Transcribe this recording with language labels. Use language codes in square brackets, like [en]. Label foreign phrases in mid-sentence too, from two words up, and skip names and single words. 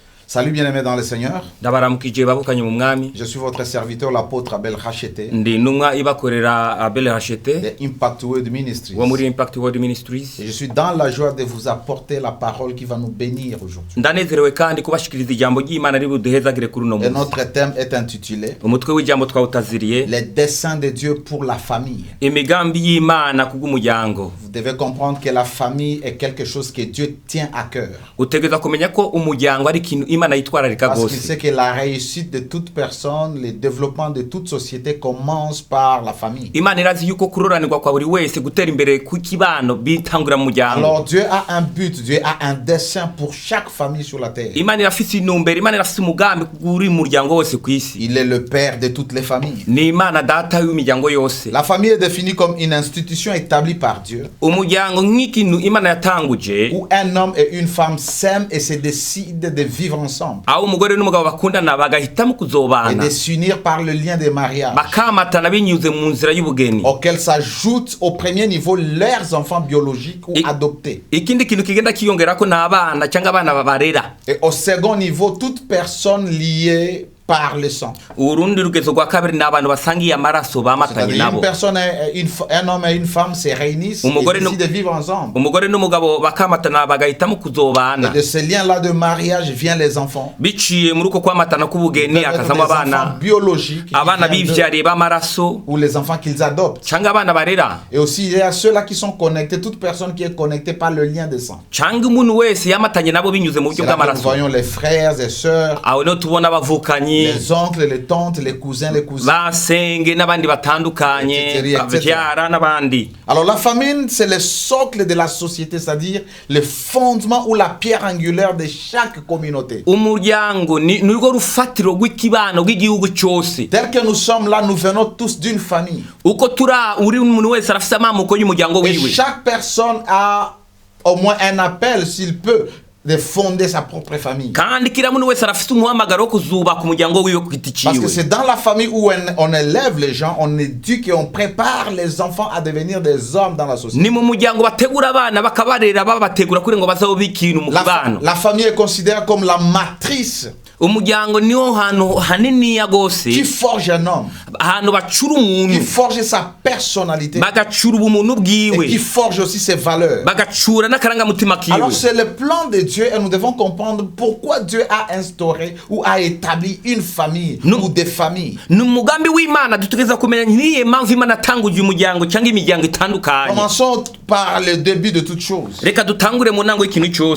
[fr] Salut bien-aimés dans le Seigneur. [rn] ndabaramukije babukanye mu mwami. [fr] Je suis votre serviteur l'apôtre Abel Hachete. [rn] Ndi numwa ibakorera Abel Hachete. [fr] De Impact Word Ministries. [rn] Wa muri Impact Word Ministries. [fr] Et je suis dans la joie de vous apporter la parole qui va nous bénir aujourd'hui. [rn] Ndanezerewe kandi kubashikiriza ijambo ry'Imana ribuduhezagire kuri uno [fr] Et [rn] munsi. [fr] notre thème est intitulé [rn] Umutwe w'ijambo twawutaziriye [fr] Les desseins de Dieu pour la famille. [rn] imigambi y'Imana kubw'umuryango. [fr] Vous devez comprendre que la famille est quelque chose que Dieu tient à cœur. [rn] Utegeza kumenya ko umuryango ari ikintu Imana yitwararika [fr] Parce qu'il [rn] gose. [fr] sait que la réussite de toute personne, le développement de toute société commence par la famille. [rn] Imana irazi yuko kuroranirwa kwa buri wese gutera imbere ku kibano bitangura mu muryango. [fr] Alors Dieu a un but, Dieu a un dessein pour chaque famille sur la terre. [rn] Imana irafise intumbero, Imana irafise umugambi kuri muryango wose kwisi. [fr] Il est le père de toutes les familles. [rn] Ni Imana data y'imiryango yose. [fr] La famille est définie comme une institution établie par Dieu, [rn] Umuryango nk'ikintu Imana yatanguje [fr] où un homme et une femme s'aiment et se décident de vivre ensemble [rn] aho umugore n'umugabo bakundana bagahitamo [fr] et [rn] kuzobana [fr] de s'unir par le lien de mariage, [rn] bakamatana binyuze mu nzira y'ubugeni. [fr] auquel s'ajoutent au premier niveau leurs enfants biologiques ou adoptés. [rn] Ikindi kintu kigenda kiyongerako n'abana cyangwa abana babarera. [fr] Et au second niveau, toute personne liée par le sang. [rn] Urundi rugezo rwa kabiri n'abantu basangiye amaraso bamatanye [fr] C'est-à-dire [rn] nabo. [fr] une personne, un homme et une femme se réunissent et décident de vivre ensemble. [rn] Umugore n'umugabo bakamatana bagahitamo [fr] Et [rn] kuzobana. [fr] de ce lien-là de mariage viennent les enfants. [rn] Biciye muri uko kwamatana k'ubugeni [fr] Des [rn] akazamo [fr] enfants [rn] abana [fr] biologiques qui [rn] abana [fr] viennent d'eux, [rn] bivyariye b'amaraso [fr] ou les enfants qu'ils adoptent. [rn] cyangwa abana barera [fr] Et aussi, il y a ceux-là qui sont connectés, toute personne qui est connectée par le lien de sang. [rn] cyangwa umuntu wese yamatanye nabo binyuze mu buryo [fr] C'est là que nous [rn] bw'amaraso. [fr] voyons les frères et sœurs, [rn] Aho niho tubona abavukanyi [fr] les oncles, les tantes, les cousins, les cousines. [rn] basenge n'abandi batandukanye [fr] Etc. [rn] bavyara n'abandi. [fr] Alors la famille, c'est le socle de la société, c'est-à-dire le fondement ou la pierre angulaire de chaque communauté. [rn] Umuryango ni urwo rufatiro rw'ikibano rw'igihugu cyose. [fr] Tel que nous sommes là, nous venons tous d'une famille. [rn] Uko tura uri umuntu wese arafise amamuko y'umuryango [fr] Et [rn] wiwe. [fr] chaque personne a au moins un appel, s'il peut, de fonder sa propre famille. [rn] Kandi kila muntu wese arafise umuhamagaro wo kuzubaka umuryango wiwe ku giti [fr] Parce que [rn] ciwe. [fr] c'est dans la famille où on élève les gens, on éduque et on prépare les enfants à devenir des hommes dans la société. [rn] Ni mu muryango bategura abana bakabarera babategura kuri ngo bazobe ikintu mu kibano. [fr] La famille est considérée comme la matrice [rn] Umuryango niho hantu hanini ya [fr] qui [rn] gose [fr] forge un homme, [rn] ahantu bacura [fr] qui [rn] umuntu [fr] forge sa personnalité [rn] bagacura ubumuntu [fr] et qui [rn] bwiwe [fr] forge aussi ses valeurs. [rn] bagacura n'akarangamutima kiwe. [fr] Alors c'est le plan de Dieu et nous devons comprendre pourquoi Dieu a instauré ou a établi une famille ou des familles. [rn] Ni umugambi w'Imana dutegereza kumenya niye mpamvu Imana atanguje umuryango cyangwa imiryango itandukanye. [fr] Commençons par le début de toutes choses. [rn] Reka dutangure mu ntango y'ikintu cyose.